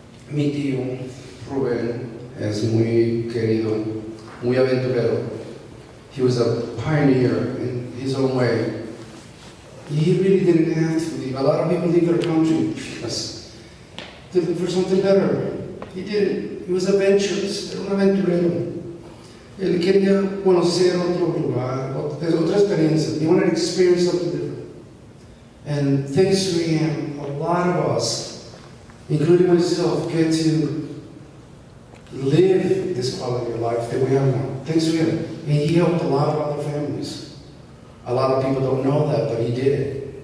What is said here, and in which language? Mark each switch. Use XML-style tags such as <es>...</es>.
<es>Mi tío, Ruben, es muy querido, muy aventurero.</es> <en>He was a pioneer in his own way. He really didn't have to leave. A lot of people leave their country because they look for something better. He didn't. He was adventurous,</en> <es>era un aventurero. Él quería conocer otro lugar, otra experiencia.</es> <en>He wanted to experience something different. And thanks to him, a lot of us, including myself, get to live this quality of life that we have now. Thanks to him. And he helped a lot of other families. A lot of people don't know that, but he did it.</en>